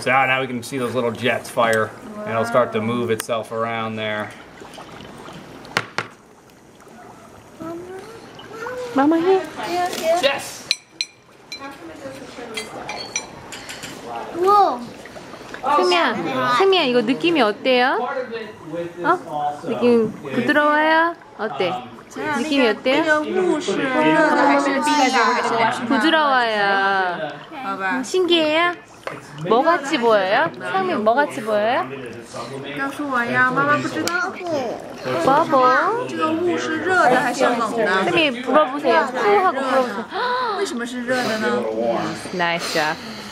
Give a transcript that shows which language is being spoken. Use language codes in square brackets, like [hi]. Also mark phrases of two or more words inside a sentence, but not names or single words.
[en] So now we can see those little jets fire, and it'll start to move itself around there. Mama here. Yes! Whoa. [ko] 세미야 이거 느낌이 어때요? 느낌 부드러워요? 어때? 느낌이 어때요? [zh] 这个雾是热的还是冰的还是凉的？ [ko] 부드러워요. [zh] 好吧， [ko] 신기해요? 뭐 같이 보여요? 상미 뭐 같이 보여요? [zh] 告诉我呀，妈妈不知道。 버버. 这个雾是热的还是冷的？ [ko] 상미 불어보세요. 후 하고 불어보세요. [zh] 为什么是热的呢？ [en] Nice job.